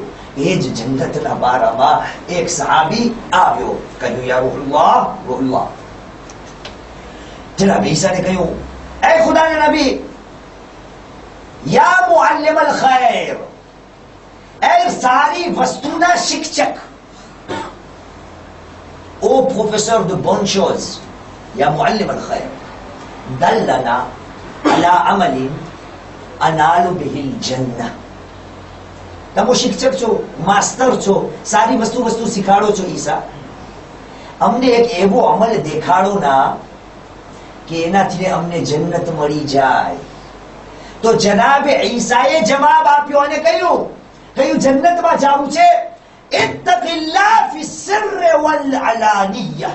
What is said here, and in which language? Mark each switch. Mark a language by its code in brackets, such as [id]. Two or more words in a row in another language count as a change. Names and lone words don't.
[gu] એ જ જન્નતના બારામાં એક સહાબી આવ્યો, કહ્યું [ar] يا روح الله. [gu] જનાબે ઈસાને કહ્યું, એ ખુદાના નબી, [ar] يا معلم الخير, [gu] એ સારી વસ્તુના શિક્ષક, [fr] ô professeur de bonnes choses, [ar] يا معلم الخير، دلنا على عمل ننال به الجنة. [gu] તમે શિક્ષક છો, માસ્ટર છો, સારી વસ્તુ શીખાડો છો ઈસા, અમને એક એવો અમલ દેખાડો ના કે એનાથી અમને જન્નત મળી જાય. તો જનાબે ઈસાએ જવાબ આપ્યો અને કહ્યું જન્નતમાં જવું છે, [ar] اتق الله في السر والعلانية.